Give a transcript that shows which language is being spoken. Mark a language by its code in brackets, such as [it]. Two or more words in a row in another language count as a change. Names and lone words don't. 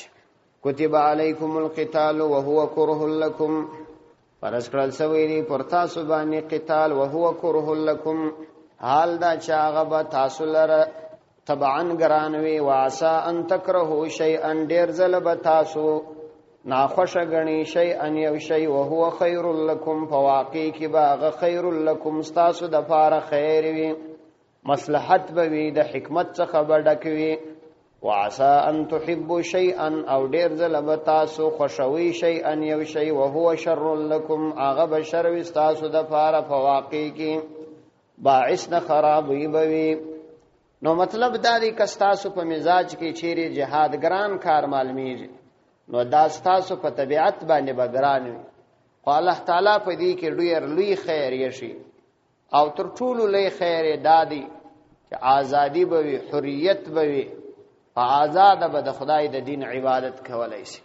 [ar] کتب علیکم القتال وهو کره لكم، [ps] فرض کړل شوی دی پر تاسو باندې قتال [ar] وهو کره لكم، [ps] حال دا چې هغه به تاسو لره طبعا ګرانوي، [ar] وعسى ان تکرهوا شیئا، [ps] ډیر ځله به تاسو ناخوشه غنی شیئا یو شی [ar] وهو خیر لكم، [ps] فواقع کې به هغه [ar] خیر لكم [ps] تاسو د پاره خیر وي، مصلحت به وي، د حکمت څخه به ډک وي. [ar] وعسى ان تحبوا شيئا، [ps] او ډیر ځله به تاسو خوشوي شیئا یو شی [ar] وهو شر لكم، [ps] هغه به شر وي تاسو د پاره، فواقع کې باعث د خرابوي به وي. نو مطلب دا دی که ستاسو په مزاج کې چیرې جهاد ګران کار معلومیږي نو دا ستاسو په طبیعت باندې به ګران وي، خو الله تعالی په دې کې ډېر لوی خیر یې شي، او تر ټولو لوی خیر دا دی چې ازادي به وي، حریت به وي، په آزاد به د خدای د دین عبادت کولای شي.